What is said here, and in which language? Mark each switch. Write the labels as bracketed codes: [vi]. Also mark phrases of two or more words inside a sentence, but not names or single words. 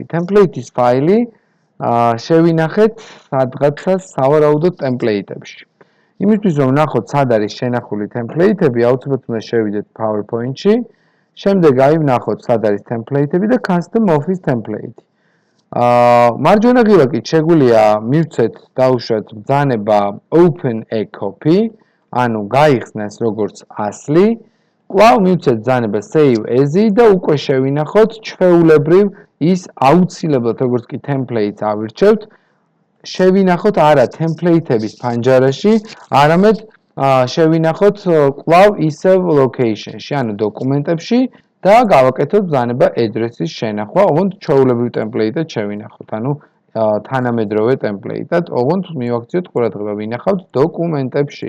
[ka] Template-ის ფაილი შევინახეთ სადღაცა სავარაუდოდ template-ებში. იმისთვის რომ ვნახოთ სად არის შენახული template-ები, აუცილებლად უნდა შევიდეთ PowerPoint-ში. შემდეგ აი ვნახოთ სად არის template-ები და [en] custom office template-ი. [ka] მარჯვენა ღილაკით შეგვიძლია მივცეთ დაუშვათ ბრძანება [en] open a copy, [ka] ანუ გაიხსნას როგორც ასლი, კვლავ მივცეთ ბრძანება [en] save as-ი [ka] და უკვე შევინახოთ ჩვეულებრივ ის აუცილებლად როგორც კი template-ს ავირჩევთ, შევინახოთ არა template-ების ფანჯარაში, არამედ შევინახოთ კვლავ ისევ location-ში, ანუ დოკუმენტებში და გავაკეთოთ ბრძანება address-ის შენახვა, ოღონდ ჩვეულებრივ template-ად შევინახოთ, ანუ თანამედროვე template-ად, ოღონდ მივაქციოთ ყურადღება, ვინახავთ დოკუმენტებში.